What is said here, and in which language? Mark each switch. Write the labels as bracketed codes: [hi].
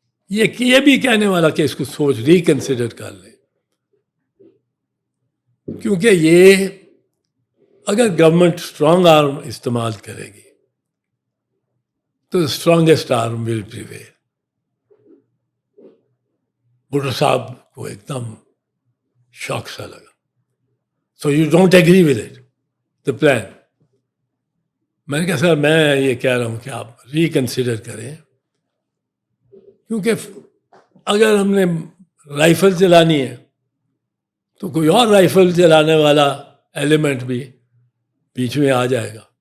[ur] یہ بھی کہنے والا کہ اس کو سوچ ریکنسیڈر کر لیں، کیونکہ یہ اگر گورنمنٹ اسٹرانگ آرم استعمال کرے گی تو [en] Strongest arm will prevail. [ur] بھٹو صاحب کو ایک دم شوق سا لگا. [en] So you don't agree with it the plan. [ur] میں نے کہا سر میں یہ کہہ رہا ہوں کہ آپ ریکنسیڈر کریں، کیونکہ اگر ہم نے رائفل چلانی ہے تو کوئی اور رائفل چلانے والا ایلیمنٹ بھی بیچ میں آ جائے گا.